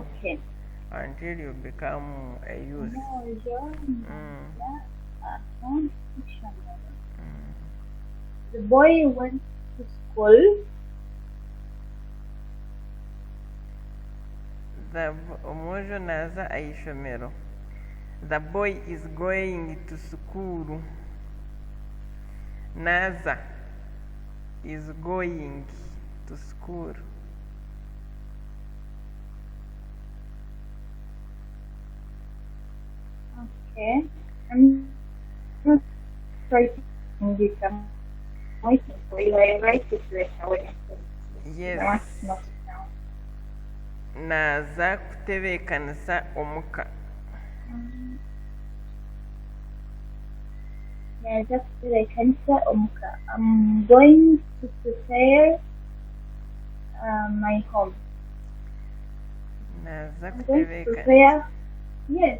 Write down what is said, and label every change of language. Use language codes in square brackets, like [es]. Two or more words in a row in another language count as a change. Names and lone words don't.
[en] Okay. Until you become a youth. The boy went to school. [nyn] The Omojo naza aishomero. [en] The boy is going to school. Naza is going to school. Okay. I'm not writing this. I'm waiting for you. I write it later when I Yes. want to note it down. [nyn] Naza kutebekanisa omuka. [en] I'm going to prepare my home. [nyn] Naza [en] I'm going to [nyn] kutebekanisa. [en] prepare. Yes.